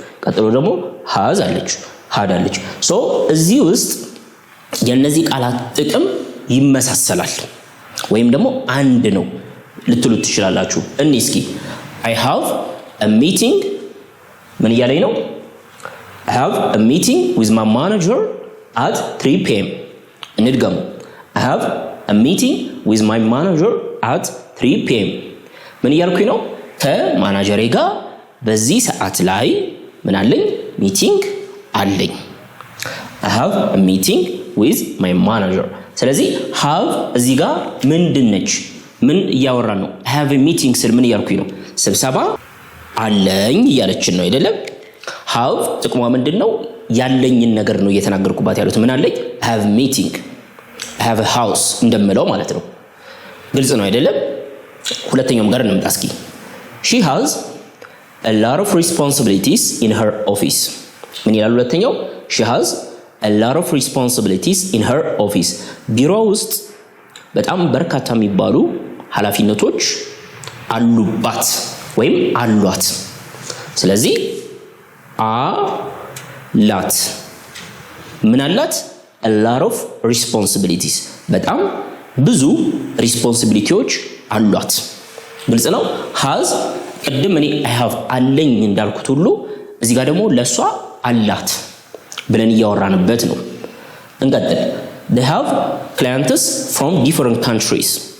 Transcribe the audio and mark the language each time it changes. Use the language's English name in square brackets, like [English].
[Amharic] ቀጥሎ ደግሞ has አለች፣ had አለች። ሶ እዚህ ውስጥ የነዚህ ቃላት ጥቅም ይመሳሰላል ወይም ደግሞ አንድ ነው ልትሉት ትችላላችሁ። እስኪ [English] I have a meeting [Amharic] ምን እያለኝ ነው? [English] I have a meeting with my manager at 3 p.m. [Amharic] እንድገሙ። [English] I have a meeting with my manager at 3 p.m. [Amharic] ምን እያልኩኝ ነው? ከማናጀሬ ጋር በዚህ ሰዓት ላይ ምን አለኝ? ሚቲንግ አለኝ። [English] I have a meeting with my manager። [Amharic] ስለዚህ have እዚህ ጋር ምንድነች? ምን እያወራን ነው? [English] I have a meeting [Amharic] ስል ምን እያልኩኝ ነው? ስብሰባ አለኝ እያለችን ነው አይደለም? have ጥቅሟ ምንድነው? ያለኝን ነገር ነው እየተናገርኩባት ያሉት። ምን አለኝ? [English] I have a meeting፣ I have a house [Amharic] እንደምለው ማለት ነው። ግልጽ ነው አይደለም? ሁለተኛውም ጋር እንምጣ እስኪ። [English] she has a lot of responsibilities in her office። [Amharic] ምን ይላል ሁለተኛው? [English] she has a lot of responsibilities in her office። [Amharic] ቢሮ ውስጥ በጣም በርካታ የሚባሉ ኃላፊነቶች አሉባት ወይም አሏት። ስለዚህ አላት ምን አላት? a lot of responsibilities በጣም ብዙ ሪስፖንሲቢሊቲዎች አሏት። ግልጽ ነው። has ቅድም እኔ I have አለኝ እንዳልኩት ሁሉ እዚህ ጋር ደግሞ ለሷ አላት ብለን እያወራንበት ነው። እንቀጥል። [English] they have clients from different countries.